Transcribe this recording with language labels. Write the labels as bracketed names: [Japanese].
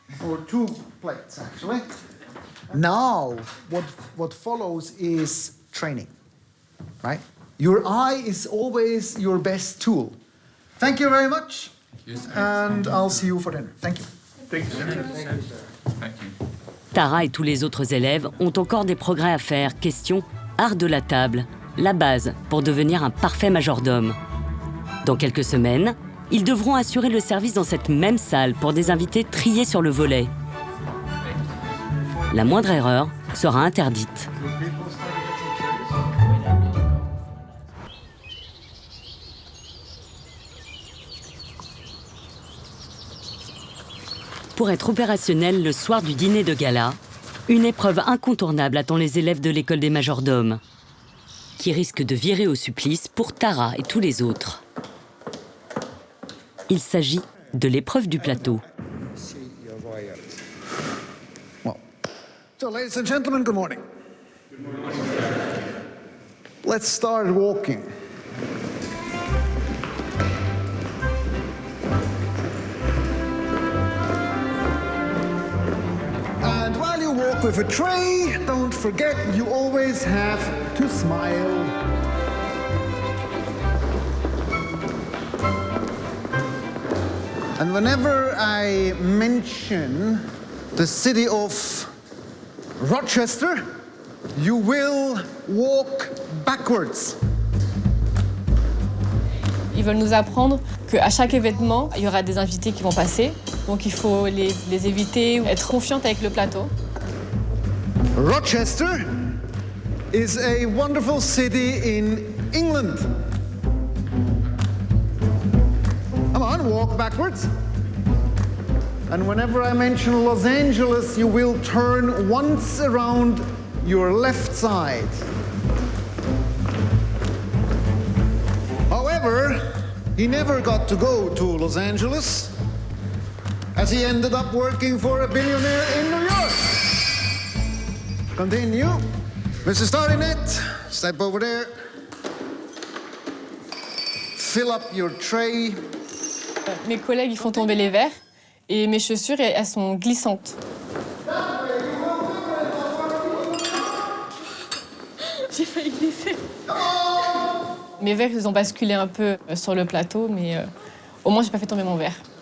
[English] Or 2 plates, actually. Now, what follows is training, right? Your eye is always your best tool. Thank you very much. And I'll see you for dinner. Thank you. Thank you. [French] Tara et tous les autres élèves ont encore des progrès à faire. Question art de la table, la base pour devenir un parfait majordome. Dans quelques semaines, ils devront assurer le service dans cette même salle pour des invités triés sur le volet. La moindre erreur sera interdite. Pour être opérationnel le soir du dîner de gala, une épreuve incontournable attend les élèves de l'école des majordomes, qui risquent de virer au supplice pour Tara et tous les autres. Il s'agit de l'épreuve du plateau. [English] Well, so ladies and gentlemen, good morning. Good morning. Let's start walking. And while you walk with a tray, don't forget you always have to smile. And whenever I mention the city of Rochester, You will walk backwards. [French] Ils veulent nous apprendre qu'à chaque événement, il y aura des invités qui vont passer. Donc il faut les éviter, être confiante avec le plateau. [English] Rochester is a wonderful city in England. Come on, walk backwards. And whenever I mention Los Angeles, you will turn once around your left side. However, he never got to go to Los Angeles, as he ended up working for a billionaire in New York. Continue. Mr. Starinet, step over there. Fill up your tray. [French] Mes collègues, ils font tomber les verres et mes chaussures, elles sont glissantes. J'ai failli glisser. Mes verres, ils ont basculé un peu sur le plateau, mais au moins, j'ai pas fait tomber mon verre.